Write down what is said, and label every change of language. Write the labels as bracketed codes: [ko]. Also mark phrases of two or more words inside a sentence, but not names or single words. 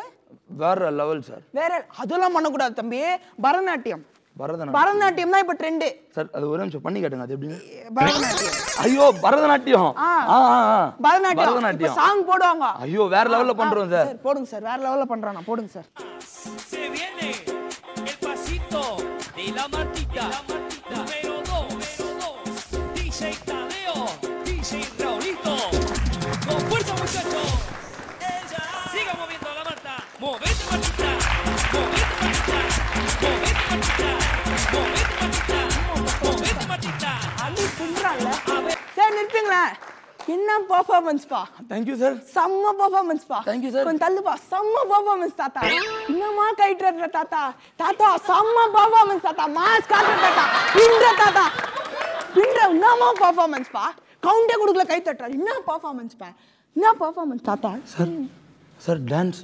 [ta] வேற லெவல் சார். வேற அதெல்லாம் பண்ணக்கூடாது தம்பி. பரதநாட்டியம் பரதநாட்டியம் தான் இப்ப ட்ரெண்ட் சார். அது ஒரு நிமிஷம் பண்ணி காட்டுங்க. அது எப்படி? பரதநாட்டியம். ஐயோ பரதநாட்டியம். பரதநாட்டியம் சாங் போடுவாங்க. ஐயோ வேற லெவல்ல பண்றோம் சார். போடுங்க சார். வேற லெவல்ல பண்றானா போடுங்க சார். [es] Se viene el pasito de la Martita número 2 DJ Tadeo DJ Raulito con fuerza muchachos. Ella siga moviendo la Marta. Movete Martita. Movete Martita. Movete Martita. Movete Martita. Movete Martita. [ta] அடி கும்றால. சார் நிறுத்துங்களா. என்ன பெர்ஃபார்மன்ஸ் பா. [en] thank you sir. [ta] செம்ம பெர்ஃபார்மன்ஸ் பா. [en] thank you sir. [ta] கொஞ்சம் தள்ளுப்பா. செம்ம பெர்ஃபார்மன்ஸ் தாத்தா. இன்னமா கைட்ற தாத்தா. தாத்தா செம்ம பெர்ஃபார்மன்ஸ் தாத்தா. மாஸ் காட்ற தாத்தா. பின்ற தாத்தா. பின்ற இன்னமா பெர்ஃபார்மன்ஸ் பா. கவுண்டே கொடுக்கல கை தட்டற. என்ன பெர்ஃபார்மன்ஸ் பா. என்ன பெர்ஃபார்மன்ஸ் தாத்தா. சார் சார் டான்ஸ்.